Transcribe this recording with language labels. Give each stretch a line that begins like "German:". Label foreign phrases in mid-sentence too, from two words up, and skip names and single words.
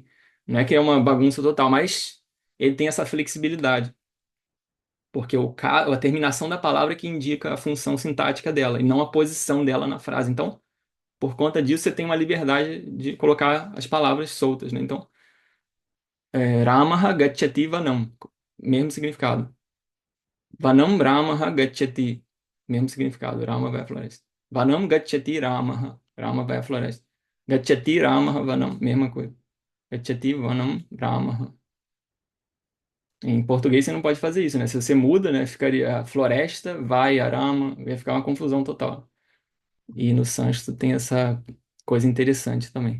Portuguese: Não é que é uma bagunça total, mas ele tem essa flexibilidade, porque a terminação da palavra é que indica a função sintática dela, e não a posição dela na frase. Então, por conta disso, você tem uma liberdade de colocar as palavras soltas, né? Então,
Sanskrit: रामः गच्छति वनम्,
Portuguese: mesmo significado.
Sanskrit: वनम् रामः गच्छति.
Portuguese: Mesmo significado. Rama vai à floresta.
Sanskrit: वनम् गच्छति रामः.
Portuguese: Rama vai à floresta.
Sanskrit: गच्छति रामः वनम्.
Portuguese: Mesma coisa.
Sanskrit: गच्छति वनम् रामः.
Portuguese: Em português você não pode fazer isso, né? Se você muda, né? Ficaria floresta, vai, Arama. Ia ficar uma confusão total. E no sânscrito tem essa coisa interessante também.